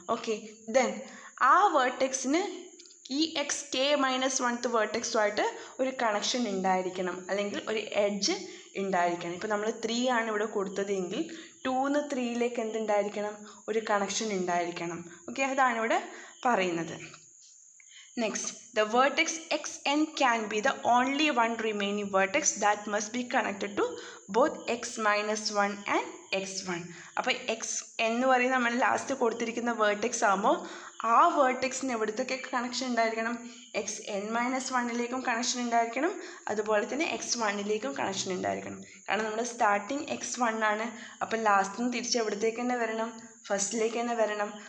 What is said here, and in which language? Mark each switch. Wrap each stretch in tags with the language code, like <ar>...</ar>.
<ml>Okay, then ആ വേർട്ടെക്സിന് ഈ xk-1th വേർട്ടെക്സുമായിട്ട് ഒരു കണക്ഷൻ ഉണ്ടായിരിക്കണം, അല്ലെങ്കിൽ ഒരു എഡ്ജ് ഉണ്ടായിരിക്കണം. ഇപ്പോൾ നമ്മൾ 3 ആണ് ഇവിടെ കൊടുത്തതെങ്കിൽ 2ന്ന് 3ലേക്ക് എന്തുണ്ടായിരിക്കണം, ഒരു കണക്ഷൻ ഉണ്ടായിരിക്കണം. ഓക്കെ, അതാണ് ഇവിടെ പറയുന്നത്.</ml> <en>Next, the vertex xn can be the only one remaining vertex that must be connected to both x-1 and x1.</en> <ml>അപ്പോൾ x എന്ന് പറയുന്നത് നമ്മൾ ലാസ്റ്റ് കൊടുത്തിരിക്കുന്ന വേർട്ടെക്സ് ആകുമ്പോൾ ആ വേർട്ടെക്സിന് എവിടത്തൊക്കെ കണക്ഷൻ ഉണ്ടായിരിക്കണം, xn-1ലേക്കും കണക്ഷൻ ഉണ്ടായിരിക്കണം, അതുപോലെ തന്നെ x1ലേക്കും കണക്ഷൻ ഉണ്ടായിരിക്കണം. കാരണം നമ്മുടെ സ്റ്റാർട്ടിങ് x1 ആണ്. അപ്പോൾ ലാസ്റ്റിന് തിരിച്ച് എവിടത്തേക്ക് തന്നെ വരണം, ഫസ്റ്റിലേക്ക് തന്നെ വരണം.</ml>